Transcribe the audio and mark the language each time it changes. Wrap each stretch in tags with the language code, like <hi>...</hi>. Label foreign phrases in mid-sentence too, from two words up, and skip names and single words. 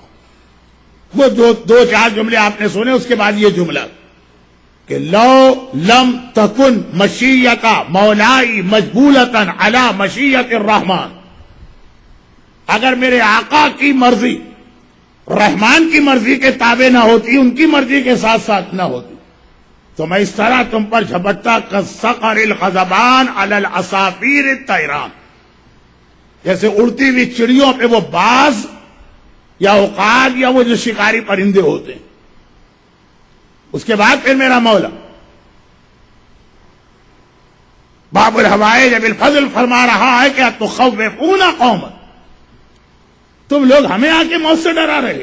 <ur>وہ دو چار جملے آپ نے سنے، اس کے بعد یہ جملہ کہ</ur> <ar>لو لم تکن مشیت مولائی مجبولتن علی مشیت الرحمن،</ar> <ur>اگر میرے آقا کی مرضی رحمان کی مرضی کے تابع نہ ہوتی، ان کی مرضی کے ساتھ ساتھ نہ ہوتی، تو میں اس طرح تم پر جھپٹتا</ur> <ar>کالصقر الخضبان علی العصافیر الطیران،</ar> <ur>جیسے اڑتی ہوئی چڑیوں پہ وہ باز یا عقاب یا وہ جو شکاری پرندے ہوتے ہیں۔ اس کے بعد پھر میرا مولا باب الحوائج بالفضل فرما رہا ہے کہ</ur> <ar>تخوفون قوما،</ar> <ur>تم لوگ ہمیں آ کے موت سے ڈرا رہے۔</ur>